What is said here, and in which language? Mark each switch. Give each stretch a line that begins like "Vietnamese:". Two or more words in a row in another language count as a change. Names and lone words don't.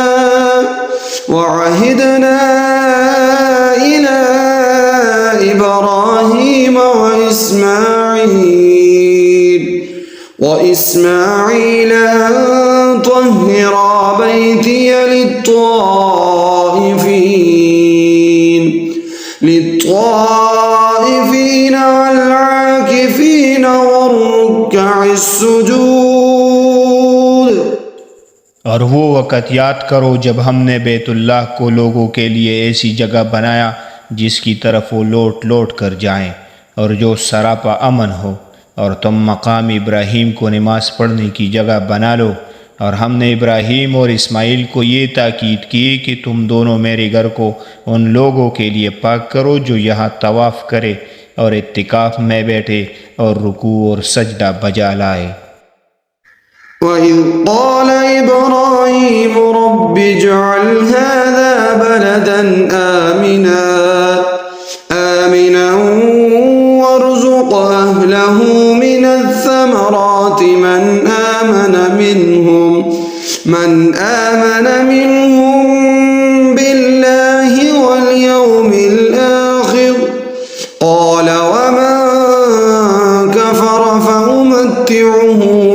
Arabic: وعهدنا إلى إبراهيم وإسماعيل أن طهرا بيتي للطائفين والعاكفين والركع السجود.
Urdu: اور وہ وقت یاد کرو جب ہم نے بیت اللہ کو لوگوں کے لیے ایسی جگہ بنایا جس کی طرف وہ لوٹ لوٹ کر جائیں اور جو سراپا امن ہو، اور تم مقام ابراہیم کو نماز پڑھنے کی جگہ بنا لو. اور ہم نے ابراہیم اور اسماعیل کو یہ تاکید کی کہ تم دونوں میرے گھر کو ان لوگوں کے لیے پاک کرو جو یہاں طواف کرے اور اعتکاف میں بیٹھے اور رکوع اور سجدہ بجا لائے.
Arabic: وإذ قال إبراهيم رب اجعل هذا بلدا آمنا وارزق أهله من الثمرات من آمن منهم بالله واليوم الآخر قال ومن كفر فأمتعه